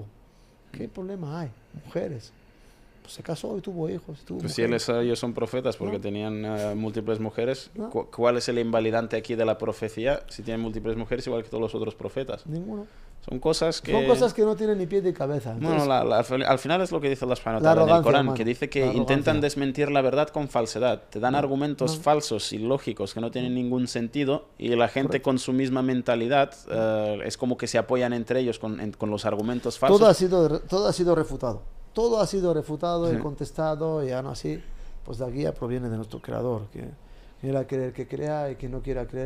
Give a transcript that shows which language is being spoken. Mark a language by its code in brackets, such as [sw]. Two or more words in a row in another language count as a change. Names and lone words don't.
[es] ¿Qué problema hay? Mujeres. Pues se casó y tuvo hijos. Pues si ellos son profetas porque tenían múltiples mujeres, ¿cuál es el invalidante aquí de la profecía si tienen múltiples mujeres igual que todos los otros profetas? Ninguno. Son cosas que no tienen ni pie ni cabeza. Entonces, bueno, al final es lo que dice Allah [ar] سبحانه وتعالى [es] en el Corán, hermano, que dice que intentan desmentir la verdad con falsedad. Te dan argumentos falsos y lógicos que no tienen ningún sentido, y la gente con su misma mentalidad es como que se apoyan entre ellos con los argumentos falsos. Todo ha sido refutado. Todo ha sido refutado y contestado, y aún así, pues la guía proviene de nuestro Creador, que quiera creer que crea y que no quiera creer.